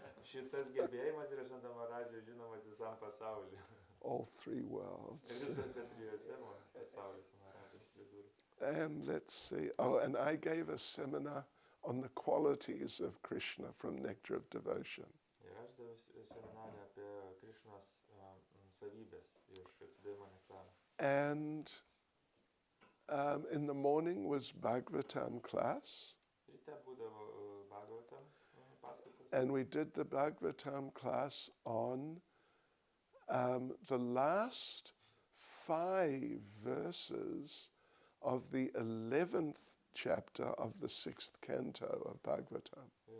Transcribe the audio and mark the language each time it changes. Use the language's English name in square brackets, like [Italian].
[Lithuanian] Šitas gebėjimas yra Švento Maharadžio žinomas visam pasauliu. [English] All 3 worlds. [Lithuanian] Ir visose 3 pasauliuose Maharadžas pridūrė. [English] And let's see. Oh, and I gave a seminar on the qualities of Krishna from Nectar of Devotion. [Lithuanian] Ir aš daviau seminarą apie Krishnos savybės iš atsidavimo nektaro. [English] And in the morning was Bhagavatam class. [Lithuanian] Ryte būdavo Bhagavatam paskaitos. [English] And we did the Bhagavatam class on the last 5 verses of the 11th chapter of the 6th canto of Bhagavatam.